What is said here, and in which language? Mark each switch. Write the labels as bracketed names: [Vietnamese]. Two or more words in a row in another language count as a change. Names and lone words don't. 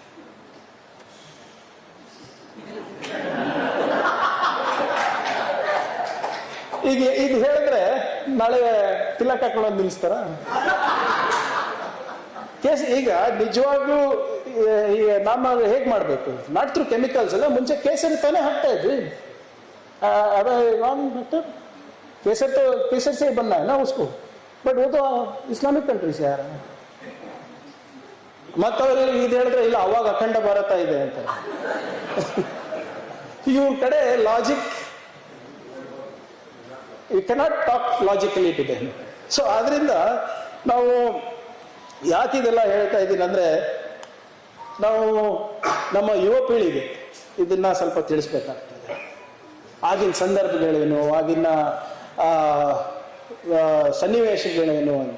[Kannada] ಈಗ ಇದು ಹೇಳಿದ್ರೆ ನಾಳೆ ತಿಲಕ್ ಹಾಕೊಳ್ಳೋದು ನಿಲ್ಲಿಸ್ತಾರ? ಈಗ ನಿಜವಾಗ್ಲೂ ನಮ್ಮ ಹೇಗ್ ಮಾಡ್ಬೇಕು? [English] not through chemicals [Kannada] ಅಲ್ಲ. ಮುಂಚೆ ಕೇಸರಿ ತಾನೇ ಹಾಕ್ತಾ ಇದ್ವಿ. [Hindi] केसर तो केसर से बनना है ना उसको, बट वो तो इस्लामिक कंट्री से आ रहा है. [Kannada] ಮತ್ತವರು ಇದು ಹೇಳಿದ್ರೆ ಇಲ್ಲ ಅವಾಗ ಅಖಂಡ ಭಾರತ ಇದೆ ಅಂತ. ಇವ್ರ ಕಡೆ ಲಾಜಿಕ್, [English] you cannot talk logically to them. [Kannada] ಸೊ ಆದ್ರಿಂದ ನಾವು ಯಾಕೆ ಇದೆಲ್ಲ ಹೇಳ್ತಾ ಇದ್ದೀನಿ ಅಂದ್ರೆ, ನಾವು ನಮ್ಮ ಯುವ ಪೀಳಿಗೆ ಇದನ್ನ ಸ್ವಲ್ಪ ತಿಳಿಸ್ಬೇಕಾಗ್ತದೆ. ಆಗಿನ ಸಂದರ್ಭಗಳೇನು, ಆಗಿನ ಸನ್ನಿವೇಶಗಳೇನು ಅಂತ.